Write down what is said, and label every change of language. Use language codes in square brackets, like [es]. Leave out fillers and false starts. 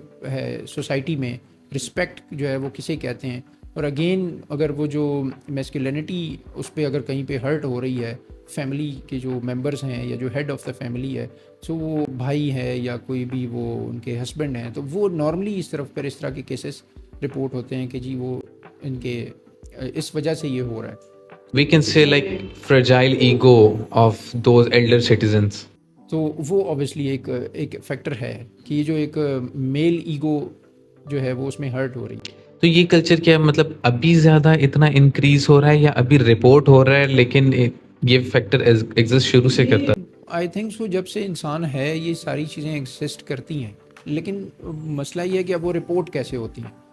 [ur] ہے سوسائٹی میں, رسپیکٹ جو ہے وہ کسے کہتے ہیں, اور اگین اگر وہ جو میسکولینٹی اس پہ اگر کہیں پہ ہرٹ ہو رہی ہے, فیملی کے جو ممبرس ہیں یا جو ہیڈ آف دا فیملی ہے, سو وہ بھائی ہے یا کوئی بھی وہ ان کے ہسبینڈ ہیں, تو وہ نارملی اس طرح کے کیسز رپورٹ ہوتے ہیں کہ جی وہ ان کے اس وجہ سے یہ ہو رہا ہے. [en] We can say like fragile ego of those elder citizens. [ur] تو وہ اوبیسلی ایک فیکٹر ہے کہ یہ جو ایک میل ایگو جو ہے وہ اس میں ہرٹ ہو رہی ہے. تو یہ کلچر کیا مطلب ابھی زیادہ اتنا انکریز ہو رہا ہے یا ابھی رپورٹ ہو رہا ہے لیکن یہ فیکٹر ایگزسٹ شروع سے کرتا ہے؟ آئی تھنک سو جب سے انسان ہے یہ ساری چیزیں ایگزسٹ کرتی ہیں, لیکن مسئلہ یہ ہے کہ اب وہ رپورٹ کیسے ہوتی ہیں.